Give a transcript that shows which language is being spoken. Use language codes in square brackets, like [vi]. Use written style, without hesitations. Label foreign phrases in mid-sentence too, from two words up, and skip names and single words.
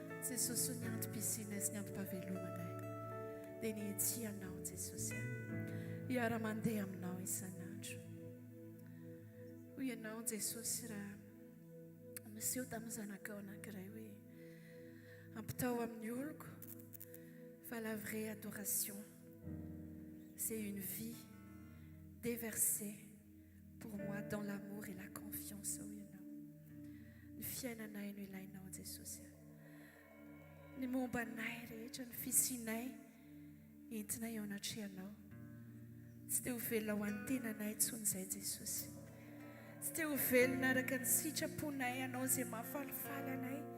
[mg] Jesosy ny antom-pisiana sy ny ampam-pahavelomanay dia ny etianao Jesosy hiara-mandeha aminao isan'andro. Hoy ianao Jesosy raha miseho tamin'ny zanakao anankiray hoe ampitao amin'ny oloko fa [fr] la vraie adoration c'est une vie déversée pour moi dans l'amour et la confiance. [mg] Hoy ianao ny fiainanay no ilainao Jesosy. Ny momba anay rehetra ny fisianay entinay eo anatrehanao. Tsy te ho velona ho an'ny tenanay intsony izay Jesosy. Tsy te ho velona araka ny sitraponay ianao izay mahafalifaly anay.